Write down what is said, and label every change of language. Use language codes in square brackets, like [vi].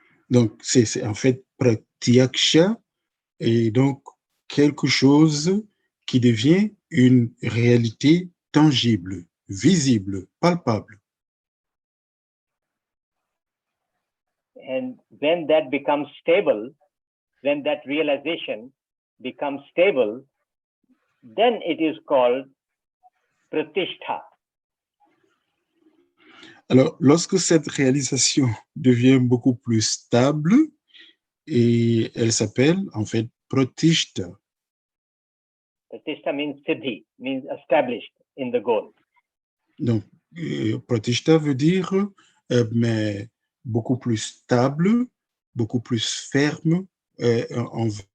[fr] Donc, c'est en fait pratyaksha, et donc quelque chose qui devient une réalité tangible, visible, palpable. [en] And when that becomes stable, when that realization becomes stable, then it is called pratishtha. [fr] Alors, lorsque cette réalisation devient beaucoup plus stable, et elle s'appelle en fait pratishta. [en] Pratishtha means siddhi, means established in the goal. [fr] Donc, pratishta veut dire mais beaucoup plus stable, beaucoup plus ferme en.